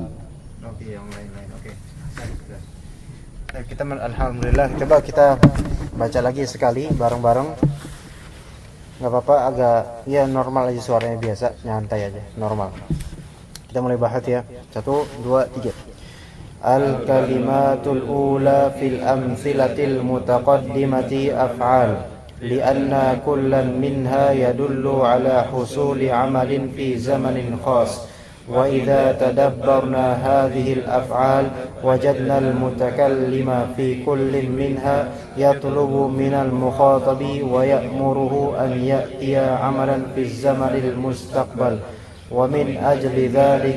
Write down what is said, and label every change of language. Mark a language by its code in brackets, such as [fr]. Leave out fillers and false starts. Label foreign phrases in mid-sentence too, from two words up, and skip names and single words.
[id] Oke, yang lain-lain. Oke. Kita alhamdulillah, coba kita baca lagi sekali bareng-bareng. Enggak apa-apa, agak ya normal aja suaranya, biasa, nyantai aja, normal. Kita mulai bahas ya. 1 2 3. [ar] الكلمة الأولى في الأمثلة المتقدمة أفعال لأن كلا منها يدل على حصول عمل في زمن خاص وإذا تدبرنا هذه الأفعال وجدنا المتكلم في كل منها يطلب من المخاطب ويأمره أن يأتي عملا في الزمن المستقبل ومن أجل ذلك